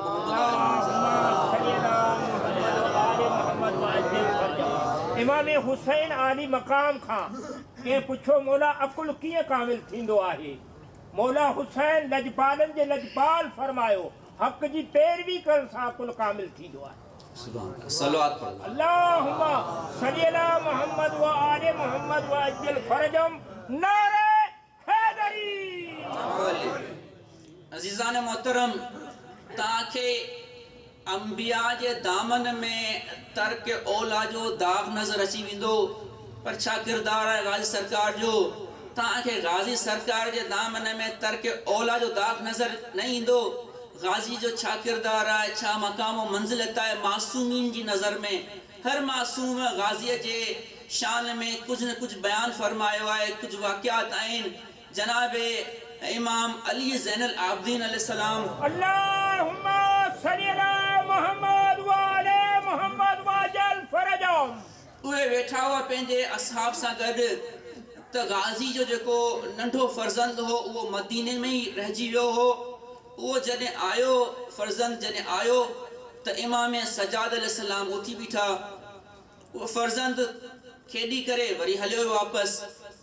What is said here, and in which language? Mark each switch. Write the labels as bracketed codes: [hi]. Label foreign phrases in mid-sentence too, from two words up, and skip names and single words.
[sd] इमाम हुसैन आली मकाम खां कंहिं पुछो मौला अकुल कीअं कामिल थींदो आहे? मौला हुसैन लजपालनि जे लजपाल फरमायो हक़ जी पैरवी करण सां अकुल कामिल थींदो आहे। सलवात पढ़ो। [ar] اللهم صل على محمد وآل محمد وعجل فرجهم. [ur] نعرۂ حیدری. [sd] अज़ीज़ान मोहतरम तव्हांखे अंबिया जे दामन में तर्क औला जो दाग़ नज़र अची वेंदो। पर छा किरदार आहे गाज़ी सरकार जो? तव्हांखे गाज़ी सरकार जे दामन में तर्क औला जो दाग नज़र न ईंदो? गाज़ी जो छा किरदार आहे, छा मक़ाम व मंज़िलत आहे मासूमीन जी नज़र में? हर मासूम गाज़ीअ जे शान में कुछ न कुछ बयान फरमायो आहे, कुछ वाक़ियात आहिनि। जनाब इमाम अली ज़ैनुल आबिदीन अलैहिस्सलाम [ar] اللهم صل على محمد وآل محمد وعجل فرجهم, [sd] उहे वेठा हुआ पंहिंजे असहाब सां गॾु। त गाज़ी जो जेको नंढो फर्ज़ंद हो उहो मदीने में ई रहिजी वियो हो। उहो जॾहिं आयो, फर्ज़ंद जॾहिं आयो त इमाम सजाद अलैहिस्सलाम उथी बीठा। उहो फर्ज़ंद खेॾी करे वरी हलियो वापसि।